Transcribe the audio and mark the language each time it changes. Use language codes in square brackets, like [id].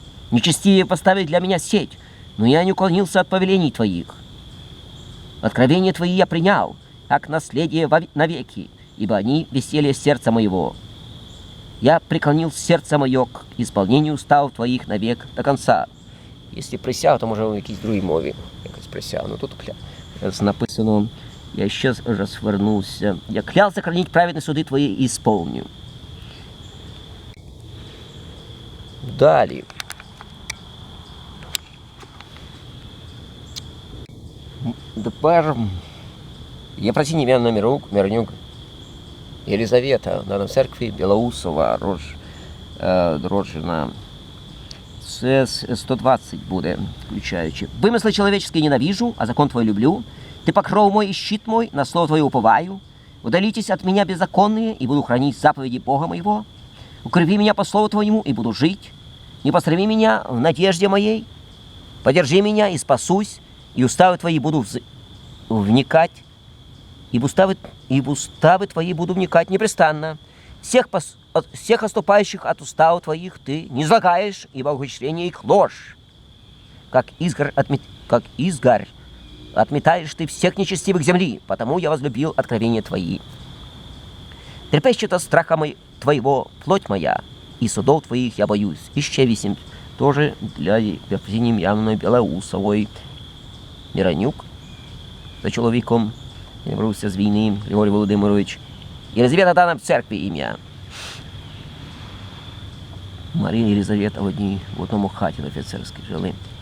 [ru] Нечестивые поставили для меня сеть, но я не уклонился от повелений Твоих. Откровения Твои я принял, как наследие навеки, ибо они веселье сердца моего. Я преклонил сердце мое к исполнению уставов Твоих навек до конца». [uk] Якщо присяг, то може в якійсь другій мові якось присяг. Ну тут написано, я ще розвернувся. [ru] «Я клялся хранить праведні суди Твої і исполню». [uk] Далі. Тепер Єфросиній Івановна Миронюк, Єлизавета, на церкві Білоусова, роджена. Це 120 буде, включаючи. [ru] Вымыслы человеческие ненавижу, а закон твой люблю. Ты покров мой и щит мой, на слово твое уповаю. Удалитесь от меня беззаконные, и буду хранить заповеди Бога моего. Укрепи меня по слову твоему, и буду жить. Не пострами меня в надежде моей. Подержи меня, и спасусь, и уставы твои буду вникать, и в уставы твои буду вникать непрестанно. Всех отступающих от уставов твоих ты не излагаешь, ибо ухищрение их ложь. Как изгарь отметаешь ты всех нечестивых земли, потому я возлюбил откровения твои. Трепещет от страха твоего плоть моя, и судов твоих я боюсь. Еще 8. [uk] Тоже для Єфросинії Івановни Білоусової. Миронюк за чоловіком, я вернувся з війни, Григорій Володимирович. Єлизавета дана в церкві ім'я. Марія і Єлизавета в одному хаті на офіцерській жили.